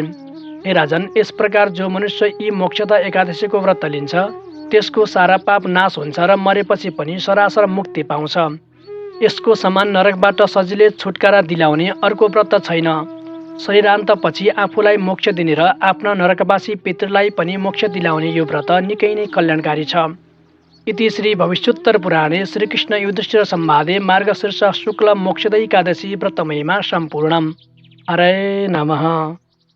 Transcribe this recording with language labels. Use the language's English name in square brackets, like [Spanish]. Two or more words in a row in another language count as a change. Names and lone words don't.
[Nepali] हे राजन, यस प्रकार जो मनुष्य यी मोक्षदा एकादशीको व्रत लिन्छ त्यसको सारा पाप नाश हुन्छ र मरेपछि पनि सरासर मुक्ति पाउँछ। यसको समान नरकबाट सजिलै छुटकारा दिलाउने अर्को व्रत छैन। शरीरान्तपछि आफूलाई मोक्ष दिने र आफ्ना नरकवासी पितृलाई पनि मोक्ष दिलाउने यो व्रत निकै नै कल्याणकारी छ। [Sanskrit] इति श्री भविष्योत्तर पुराणे श्रीकृष्ण युधिष्ठिर संवादे मार्गशीर्ष शुक्ल मोक्षदा एकादशी व्रतमहिमा सम्पूर्णम्। हरे नमः।